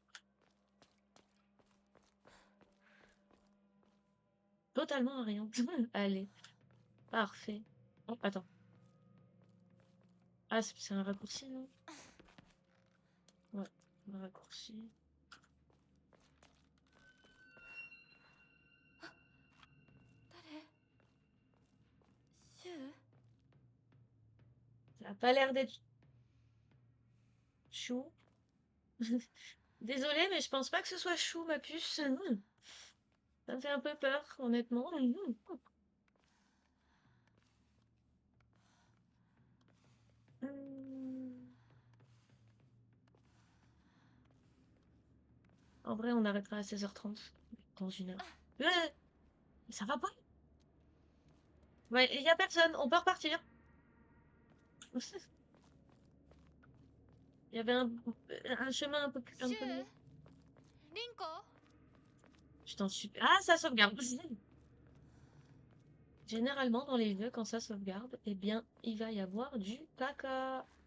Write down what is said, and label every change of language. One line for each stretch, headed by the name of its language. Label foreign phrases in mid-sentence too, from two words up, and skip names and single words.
French: Totalement à rien. Allez, parfait. Oh, attends. Ah, c'est un raccourci, non? Ouais, un raccourci.
Japanese: 誰？シュウ？
French: Ça a pas l'air d'être chou. Désolée, mais je pense pas que ce soit chou, ma puce. Ça me fait un peu peur, honnêtement. En vrai, on arrêtera à 16h30. Dans une heure. Ça va pas? Ouais, il y a personne. On peut repartir. Il y avait un chemin un
Japanese: シュ
French: peu mieux.
Japanese: ウ？リンコ？
French: Je t'en supplie. Ah, ça sauvegarde. Généralement, dans les jeux, quand ça sauvegarde, eh bien, il va y avoir du caca.